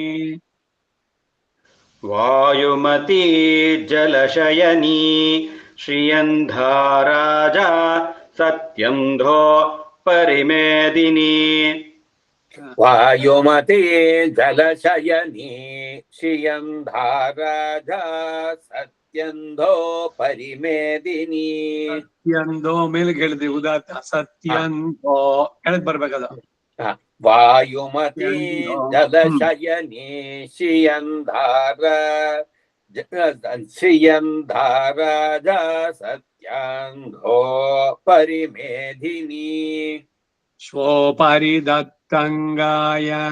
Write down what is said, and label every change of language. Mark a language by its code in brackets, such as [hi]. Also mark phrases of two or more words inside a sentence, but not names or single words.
[sa] वायुमती जलशयनी श्रियन्धा राजा सत्यन्धो परिमेदिनी वायुमती जलशयनी श्रियन्धा राजा सत्यन्धो परिमेदिनी [kn] ಸತ್ಯಂದೋ ಮೇಲೆ ಕೇಳಿದ್ರಿ ಉದಾತ್ತ ಸತ್ಯಂದೋ ಕೆಳಗ್ ಬರ್ಬೇಕದು [sa] वायुमती सत्यन्धो जलशयनी श्रियन्धा राजा सत्यान्धो परिमेधिनी स्वोपरिदत्तङ्गाय